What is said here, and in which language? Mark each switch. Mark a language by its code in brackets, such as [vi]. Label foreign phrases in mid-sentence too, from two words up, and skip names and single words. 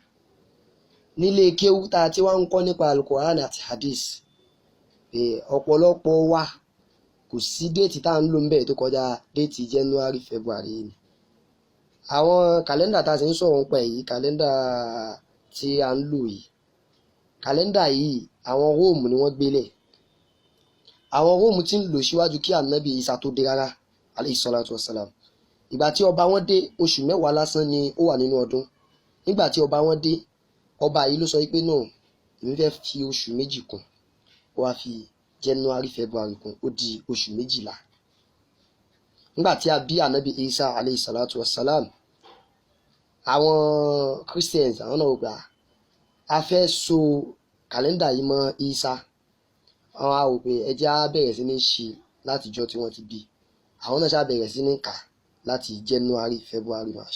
[yo] Nílé kéwú tá a ti wá ń kọ́ nípa Al-Qur'an àti Hadith, ọ̀pọ̀lọpọ̀ wa kò sí déètì tá à ń lò ńbẹ̀ tó kọjá déètì [en] January February [yo] ni. Àwọn kàlẹ́ndà tá a sì ń sọ̀rọ̀ nípa èyí, kàlẹ́ndà tí a ń lò yìí, kàlẹ́ndà yìí àwọn Róòmù ni wọ́n gbélẹ̀. Àwọn Róòmù ti ń lò síwájú kí Ànábì Ìsá tó dé rárá, [ar] عليه الصلاة والسلام. [yo] Ìgbà tí ọba wọn dé, oṣù mẹ́wàá lásán ni ó wà nínú ọdún. Nígbà tí ọba wọn dé, ọba yìí ló sọ wípé náà èmi fẹ́ fi oṣù méjì kún. Ó wá fi [en] January February [yo] kún, ó di oṣù méjìlá. Nígbà tí a bí Ànábì Ìsá [ar] عليه الصلاة والسلام, [yo] àwọn Christians àwọn náà gbà a fẹ́ so kàlẹ́ndà yìí mọ́ Ìsá. Àwọn á wò pé ẹjẹ́ á bẹ̀rẹ̀ sí ní ṣe látijọ́ tí wọ́n ti bí. Àwọn náà ṣá bẹ̀rẹ̀ sí ní kà láti [en] January February March.